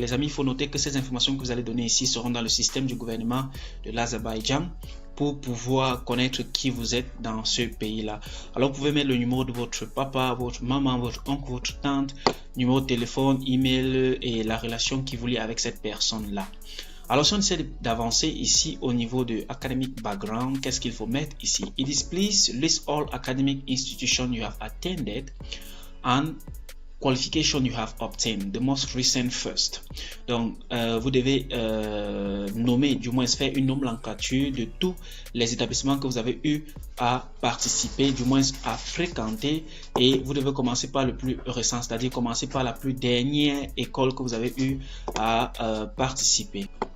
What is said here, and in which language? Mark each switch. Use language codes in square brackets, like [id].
[fr] Les amis, il faut noter que ces informations que vous allez donner ici seront dans le système du gouvernement de l'Azerbaïdjan pour pouvoir connaître qui vous êtes dans ce pays-là. Alors, vous pouvez mettre le numéro de votre papa, votre maman, votre oncle, votre tante, numéro de téléphone, email et la relation qui vous lie avec cette personne-là. Alors, si on essaie d'avancer ici au niveau de [en] academic background, [fr] qu'est-ce qu'il faut mettre ici? [en] It is please list all academic institutions you have attended and qualification you have obtained, the most recent first. [fr] Donc, vous devez nommer, du moins faire une nomenclature de tous les établissements que vous avez eu à participer, du moins à fréquenter, et vous devez commencer par le plus récent, c'est-à-dire commencer par la plus dernière école que vous avez eu à participer.